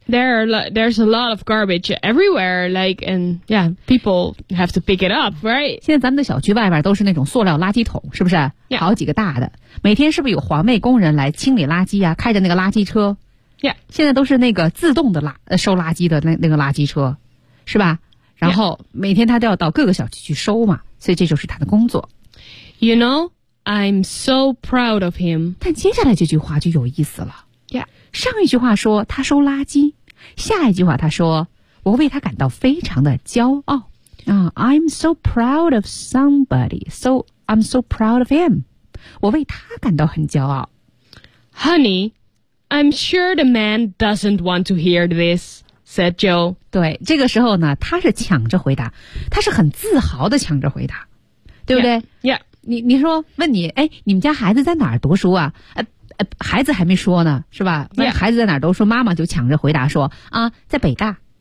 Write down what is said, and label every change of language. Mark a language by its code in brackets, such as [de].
[en] There's a lot of garbage everywhere, like, and yeah, people have to pick it up, right? [zh] 现在咱们的小区外面都是那种塑料垃圾桶，是不是？ [en] Yeah. [zh] 好几个大的。每天是不是有环卫工人来清理垃圾啊，开着那个垃圾车。 [en] Yeah. [zh] 现在都是那个自动的收垃圾的那个垃圾车，是吧？然后每天他都要到各个小区去收嘛，所以这就是他的工作。 [en] You know, I'm so proud of him. [zh] 但接下来这句话就有意思了。 [en] Yeah. [zh] 上一句话说他收垃圾，下一句话他说我为他感到非常的骄傲。 [en] I'm so proud of somebody. So I'm so proud of him. [zh] 我为他感到很骄傲。 [en] Honey. I'm sure the man doesn't want to hear this, said Joe. [zh] 对，这个时候呢，他是抢着回答，他是很自豪的抢着回答，对不对？ [en] Yeah, yeah. [zh] 你说问你，哎，你们家孩子在哪儿读书啊？孩子还没说呢，是吧？问孩子在哪儿读书，妈妈就抢着回答说啊，在北大。